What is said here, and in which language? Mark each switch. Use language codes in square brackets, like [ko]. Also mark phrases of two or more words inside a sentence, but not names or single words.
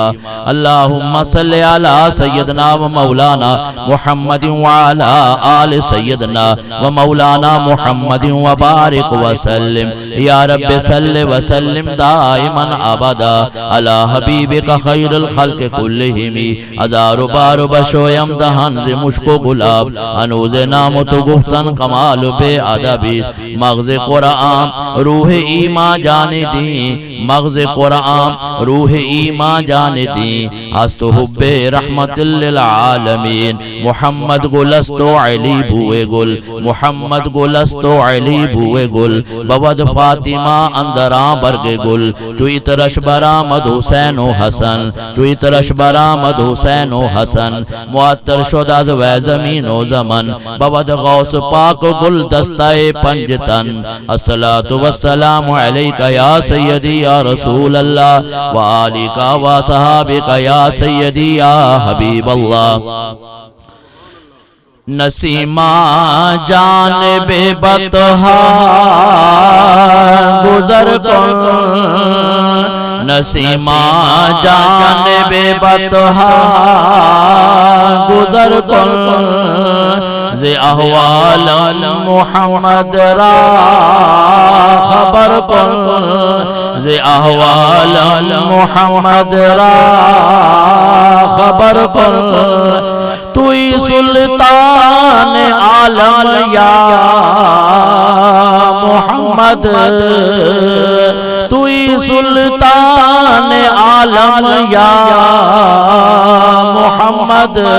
[ar] اللهم صل على سيدنا ومولانا محمد وعلى آل سيدنا ومولانا محمد وبارك وسلم. يا رب صل وسلم دائما أبدا على حبيبك خير الخلق كلهم. [fa] ہزار بار بشویم دہن ز مشک و گلاب انوز نام تو گفتن کمال بے ادبی. مغز قرآن روح ایمان جانے دیں مغز قرآن روح ایمان جانے دیں. ہست حب رحمت للعالمین محمد گلست و علی بوئے گل محمد گلست و علی بوئے گل بود فاطمہ اندران برگ گل. چوئی ترش برآمد حسین و حسن چوئی ترش برآمد حسین و حسن معطر شد از وی زمین و زمن بود غوث پاک گل دستہ پنجتن. [ar] الصلاة والسلام علیکہ یا سیدی یا رسول اللہ وآلکہ وصحابکہ یا سیدی یا حبیب اللہ. [fa] نسیمہ جانب بطحا گزر کن نسیمہ جانب بطحا گزر کن ز احوال محمد را خبر کن ز احوال محمد را خبر کن. توئی سلطان عالم یا محمد توئی سلطان عالم یا محمد.